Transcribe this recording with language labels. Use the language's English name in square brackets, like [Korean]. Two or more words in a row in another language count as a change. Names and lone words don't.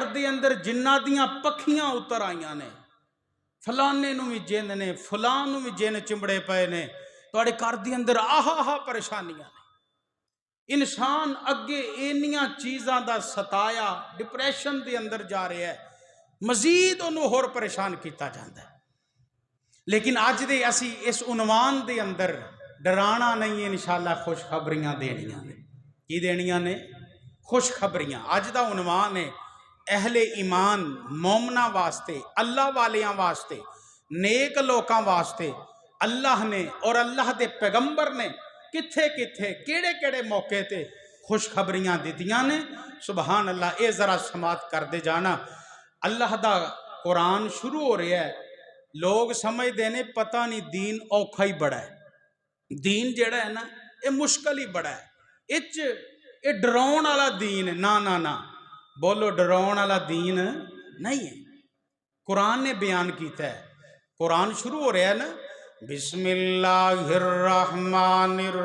[Punjabi] دے اندر جنہ دیاں پکھیاں اتر آئیاں نے فلانے نو بھی جن نے فلان نو بھی جن چمڑے پے نے تواڈے گھر دے اندر آہا پریشانیاں نے انسان اگے اینیاں چیزاں دا ستایا ڈپریشن دے اندر جا رہا ہے مزید انہوں ہور پریشان کیتا جاندا ہے لیکن آج دے اسی اس عنوان دے اندر ڈرانا نہیں ہے انشاءاللہ خوشخبریاں دینیاں نے کی دینیاں نے خوشخبریاں آج دا عنوان ہے اہل ایمان مومنہ واسطے اللہ والیاں واسطے نیک لوکاں واسطے اللہ نے اور اللہ دے پیغمبر نے کتھے کتھے کیڑے کیڑے موقع تے خوشخبریاں دیتیاں نے [Arabic] سبحان اللہ [Punjabi] اے ذرا سماعت کر دے جانا اللہ دا قرآن شروع ہو رہا ہے لوگ سمجھ دینے پتہ نہیں دین اوکھا ہی بڑا ہے دین جیڑا ہے نا اے مشکل ہی بڑا ہے اے ڈراؤن والا دین ہے نا بولو ڈراؤن والا دین نہیں ہے قرآن نے بیان کیتا ہے قرآن شروع ہو رہا ہے نا [Arabic] بسم اللہ الرحمن